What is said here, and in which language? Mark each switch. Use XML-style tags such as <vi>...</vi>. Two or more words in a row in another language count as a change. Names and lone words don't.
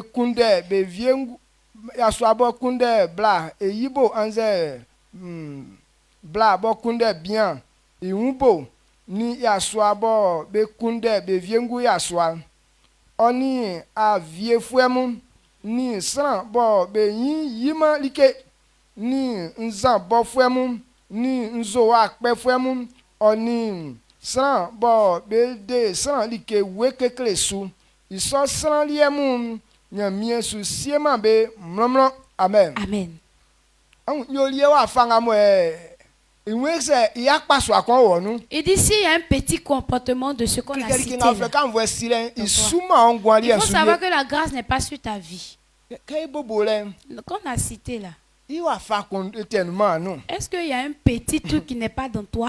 <bci>kunde be viengu yaswa bo kunde bla e yibo anze bla bo kunde bien iwubo ni yaswa bo be kunde be viengu yaswa oni a vie fuemu ni san bo be yima like ni nzan bo fuemu ni nzo akpe fuemu oni san bo be de san like wekekle su iso san liemu nyamie su siema be mlomlo. Amen. Amen. Nyolie wa fanga mo</bci> <fr>il dit s'il y a un petit comportement de ce qu'on a cité là, il faut savoir que la grâce n'est pas sur ta vie. Qu'on a cité là, est-ce qu'il y a un petit truc qui n'est pas dans toi?</fr>